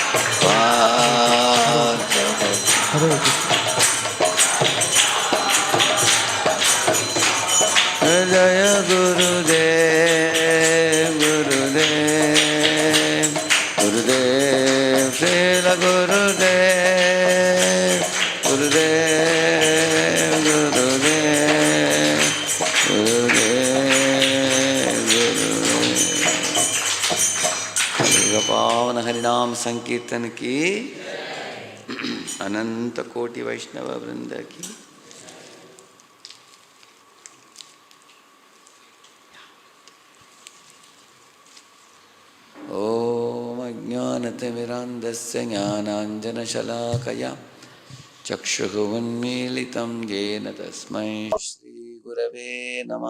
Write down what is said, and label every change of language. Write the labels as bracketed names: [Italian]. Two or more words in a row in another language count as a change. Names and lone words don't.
[Sanskrit] जय गुरुदेव, गुरुदेव, गुरुदेव, श्रील गुरुदेव, गुरुदेव, गुरुदेव, गुरुदेव, गुरुदेव. [Hindi] पावन हरिनाम संकीर्तन की, अनंत कोटि वैष्णव वृंद की। [Sanskrit] ओम अज्ञानतिमिरान्धस्य ज्ञानाञ्जनशलाकया चक्षुः उन्मीलितं येन तस्मै श्रीगुरवे नमः।